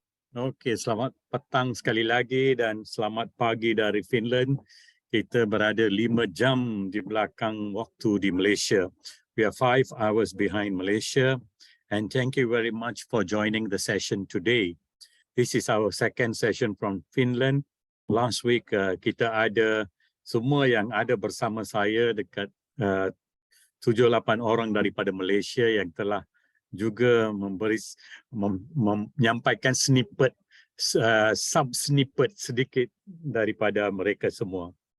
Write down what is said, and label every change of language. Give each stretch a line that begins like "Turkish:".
Malay: Okey, selamat petang sekali lagi dan selamat pagi dari Finland. Kita berada 5 jam di belakang waktu di Malaysia.
English: We are 5 hours behind Malaysia, and thank you very much for joining the session today. This is our second session from Finland. Last week
Malay: kita ada semua yang ada bersama saya dekat 7-8 orang daripada Malaysia yang telah juga menyampaikan snippet, sub-snippet sedikit daripada mereka semua.